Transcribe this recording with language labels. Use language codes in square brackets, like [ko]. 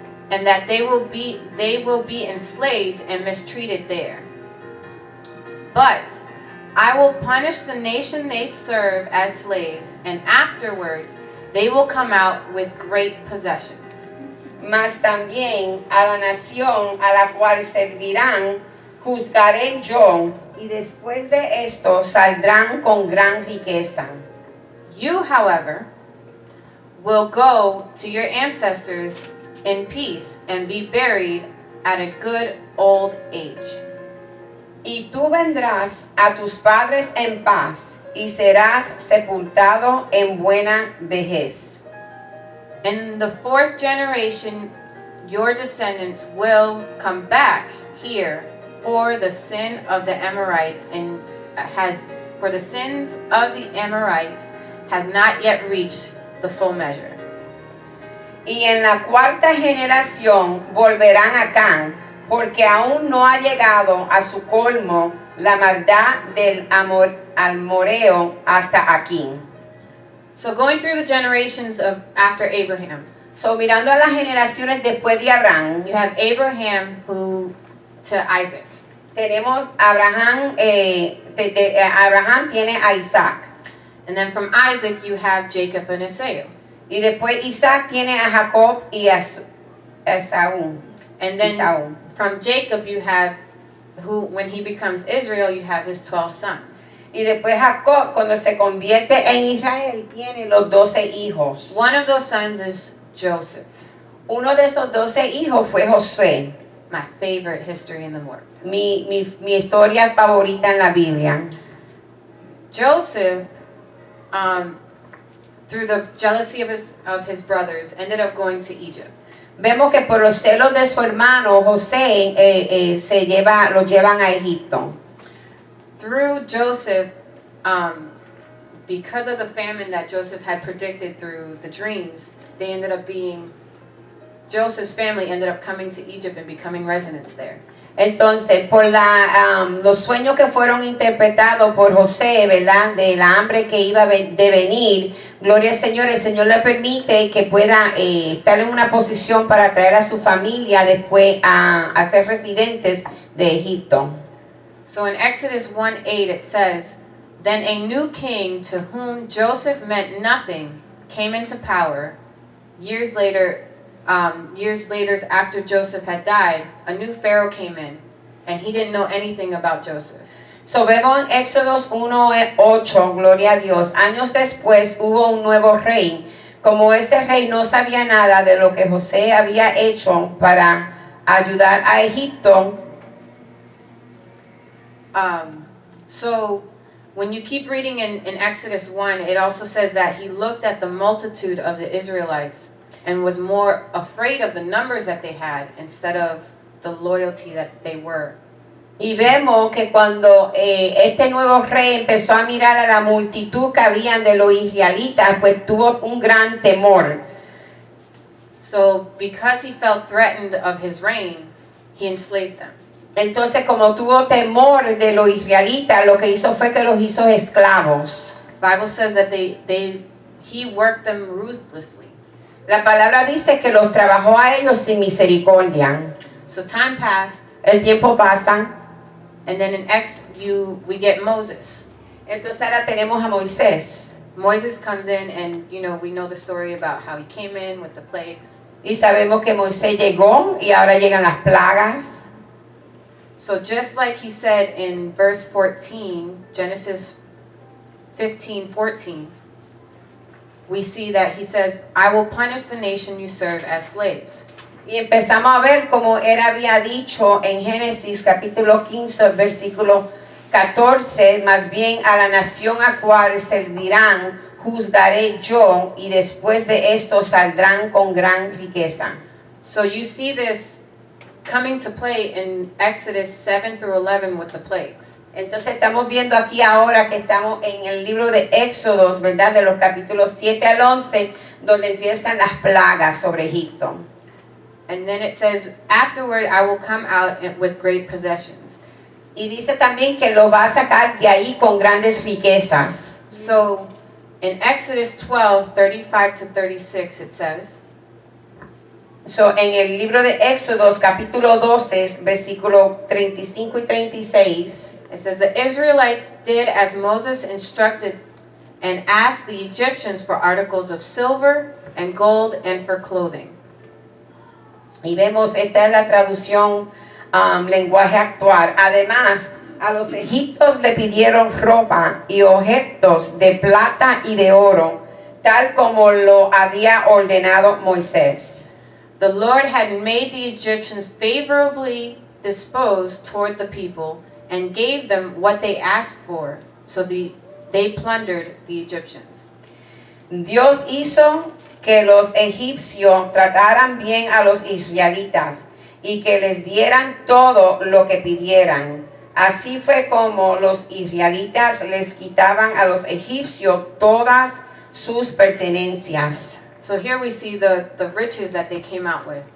[en] And that they will be enslaved and mistreated there. But I will punish the nation they serve as slaves, and afterward they will come out with great possessions. [es] Mas también a la nación a la cual servirán juzgaré yo, y después de esto saldrán con gran riqueza. [en] You, however, will go to your ancestors in peace and be buried at a good old age. [es] Y tú vendrás a tus padres en paz, y serás sepultado en buena vejez. [en] In the fourth generation, your descendants will come back here for the sin of the Amorites for the sins of the Amorites has not yet reached the full measure. [es] Y en la cuarta generación volverán acá, porque aún no ha llegado a su colmo la maldad del amoreo hasta aquí. [en] So going through the generations of after Abraham, [es] So, mirando a las generaciones después de Abraham, [en] you have Abraham to Isaac. [es] tenemos Abraham, Abraham tiene a Isaac. [en] And then from Isaac you have Jacob and Esau. [es] Y después Isaac tiene a Jacob y a Esaú. [en] And then [es] Esaú. [en] from Jacob you have when he becomes Israel, you have his 12 sons. [es] Y después Jacob, cuando se convierte en Israel, tiene los 12 hijos. [en] One of those sons is Joseph. [es] Uno de esos 12 hijos fue Josué. [en] My favorite history in the Word. [es] Mi historia favorita en la Biblia. [en] Joseph, through the jealousy of his brothers, ended up going to Egypt. [es] Vemos que por los celos de su hermano José lo llevan a Egipto. [en] Through Joseph, because of the famine that Joseph had predicted through the dreams, Joseph's family ended up coming to Egypt and becoming residents there. [es] Entonces, por los sueños que fueron interpretados por José, ¿verdad? De la hambre que iba de venir, gloria al Señor, el Señor le permite que pueda estar en una posición para traer a su familia después a ser residentes de Egipto. [en] So in Exodus 1:8 it says, "Then a new king to whom Joseph meant nothing came into power. Years later after Joseph had died, a new Pharaoh came in, and he didn't know anything about Joseph." [es] So vemos en Éxodos 1:8, gloria a Dios. Años después hubo un nuevo rey. Como este rey no sabía nada de lo que José había hecho para ayudar a Egipto. [en] So when you keep reading in Exodus 1, it also says that he looked at the multitude of the Israelites and was more afraid of the numbers that they had instead of the loyalty that they were. [es] Y vemos que cuando este nuevo rey empezó a mirar a la multitud que habían de los israelitas, pues tuvo un gran temor. [en] So because he felt threatened of his reign, he enslaved them. [es] Entonces, como tuvo temor de los israelitas, lo que hizo fue que los hizo esclavos. [en] The Bible says that he worked them ruthlessly. [es] La palabra dice que los trabajó a ellos sin misericordia. [en] So time passed. [es] El tiempo pasa. [en] And then we get Moses. [es] Entonces ahora tenemos a Moisés. [en] Moses comes in and, we know the story about how he came in with the plagues. [es] Y sabemos que Moisés llegó y ahora llegan las plagas. [en] So just like he said in verse 14, Genesis 15:14, we see that he says, "I will punish the nation you serve as slaves." [es] Y empezamos a ver como él había dicho en Génesis capítulo 15, versículo 14, más bien a la nación a cual servirán, juzgaré yo, y después de esto saldrán con gran riqueza. [en] So you see this coming to play in Exodus 7 through 11 with the plagues. [es] Entonces estamos viendo aquí ahora que estamos en el libro de Éxodos, ¿verdad? De los capítulos 7 al 11, donde empiezan las plagas sobre Egipto. [en] And then it says, afterward I will come out with great possessions. [es] Y dice también que lo va a sacar de ahí con grandes riquezas. [en] So in Exodus 12, 35 to 36 it says, [es] So, en el libro de Éxodos, capítulo 12, versículo 35 y 36, [en] it says, the Israelites did as Moses instructed and asked the Egyptians for articles of silver and gold and for clothing. [es] y vemos, esta es la traducción lenguaje actual. Además, a los egipcios le pidieron ropa y objetos de plata y de oro, tal como lo había ordenado Moisés. [en] The Lord had made the Egyptians favorably disposed toward the people and gave them what they asked for, so they plundered the Egyptians. [es] Dios hizo que los egipcios trataran bien a los israelitas y que les dieran todo lo que pidieran. Así fue como los israelitas les quitaban a los egipcios todas sus pertenencias. [en] So here we see the riches that they came out with.